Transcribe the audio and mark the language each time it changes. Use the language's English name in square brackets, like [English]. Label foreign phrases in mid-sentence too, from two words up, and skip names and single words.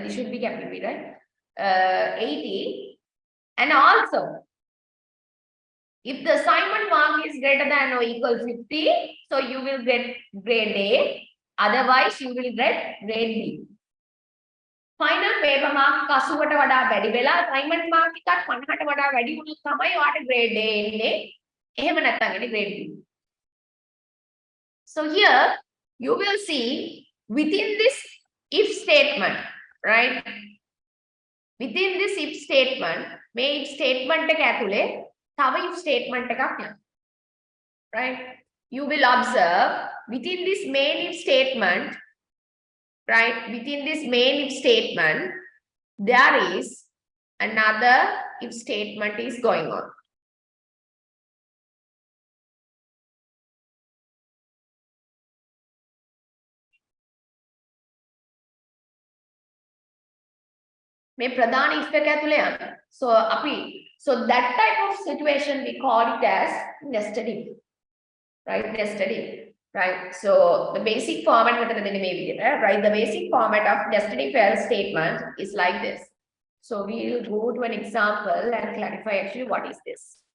[English] This should be capital B, right? 80. And also, if the assignment mark is greater than or equal 50, so you will get grade A. Otherwise, you will get grade B. Final paper mark [Sinhala] 80ට වඩා වැඩි වෙලා [English] assignment mark [Sinhala] එකත් 50ට වඩා වැඩි වුණොත් තමයි ඔයාට [English] grade A [Sinhala] එන්නේ. එහෙම නැත්නම් එන්නේ [English] grade B. So here you will see within this if statement, right? Within this if statement, may if statement [Sinhala] එක ඇතුලේ තව [English] if statement [Sinhala] එකක් යනවා. [English] Right? You will observe within this main if statement, right? Within this main if statement, there is another if statement is going on. [Sinhala] මේ ප්‍රධාන if එක ඇතුලේ යනවා. [English] So that type of situation we call it as nested if, right? Nested if, right? So the basic format [Sinhala] මෙතන දෙන්නේ මේ විදිහට, [English] right? The basic format of nested if else statement is like this. So we will go to an example and clarify actually what is this.